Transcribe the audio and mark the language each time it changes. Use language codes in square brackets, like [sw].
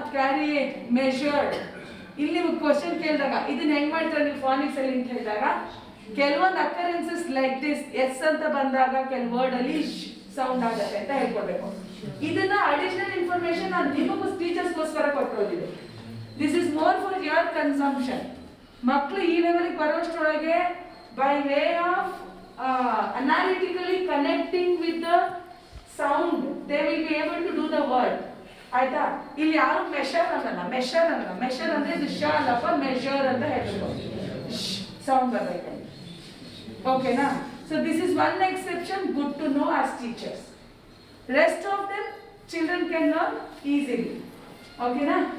[kn] Carriage, measured. ಇಲ್ಲಿ ನಿಮಗೆ question ಕೇಳಿದಾಗ ಇದನ್ನ ಹೆಂಗ್ ಮಾಡ್ತಾರೆ ನೀವು ಫಾನಿಕ್ಸ್ ಅಲ್ಲಿ ಅಂತ ಹೇಳಿದಾಗ, ಕೆಲವೊಂದು ಅಕರೆನ್ಸಸ್ ಲೈಕ್ ದಿಸ್ ಎಸ್ ಅಂತ ಬಂದಾಗ ಕೆಲವು ವರ್ಡ್ ಅಲ್ಲಿ ಸೌಂಡ್ ಆಗುತ್ತೆ ಅಂತ ಹೇಳ್ಕೊಡ್ಬೇಕು. ಇದನ್ನ ಅಡಿಷನಲ್ ಇನ್ಫಾರ್ಮೇಶನ್ ನಾನು ನಿಮಗೂ ಟೀಚರ್ಸ್ಗೋಸ್ಕರ ಕೊಟ್ಟಿರೋದಿದೆ. [en] This is more for your consumption. [kn] ಮಕ್ಕಳು ಈ ಲೆವೆಲ್ಗೆ ಬರೋಷ್ಟರೊಳಗೆ [en] By way of analytically connecting with the sound they will be able to do the word. [kn] ಆಯ್ತಾ? ಇಲ್ಲಿ ಯಾರು ಮೆಷರ್ ಅನ್ನಲ್ಲ, ಮೆಷರ್ ಅಂದ್ರೆ ಇದು ಶ ಅಲ್ಲಪ್ಪ, ಮೆಷರ್ ಅಂತ ಹೇಳ್ಬೇಕು. ಸೌಂಡ್ ಬರಬೇಕು. ಓಕೆನಾ? [en] So this is one exception, good to know as teachers. Rest of them children can learn easily. ಓಕೆನಾ?